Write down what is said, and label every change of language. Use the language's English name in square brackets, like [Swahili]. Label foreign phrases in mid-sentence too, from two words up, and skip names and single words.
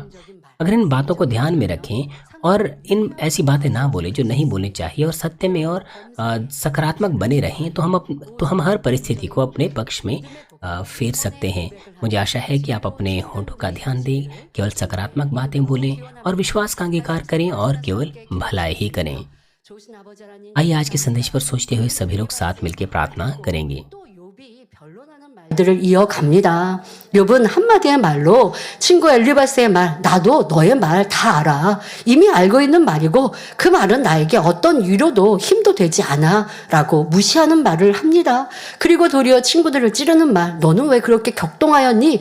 [Hindi] अगर इन बातों को ध्यान में रखें और इन ऐसी बातें ना बोले जो नहीं बोलनी चाहिए, और सत्य में और सकारात्मक बने रहें, तो हम हर परिस्थिति को अपने पक्ष में फेर सकते हैं। मुझे आशा है कि आप अपने होठों का ध्यान दें, केवल सकारात्मक बातें बोलें और विश्वास का अंगीकार करें और केवल भलाई ही करें। आइए आज के संदेश पर सोचते हुए सभी लोग साथ मिलकर प्रार्थना करेंगे। [Korean] 들을 이어갑니다. 욥은 한마디의 말로 친구 엘리바스의 말, 나도 너의 말 다 알아. 이미 알고 있는 말이고 그 말은 나에게 어떤 위로도 힘도 되지 않아 라고 무시하는 말을 합니다. 그리고 도리어 친구들을 찌르는 말, 너는 왜 그렇게 격동하였니?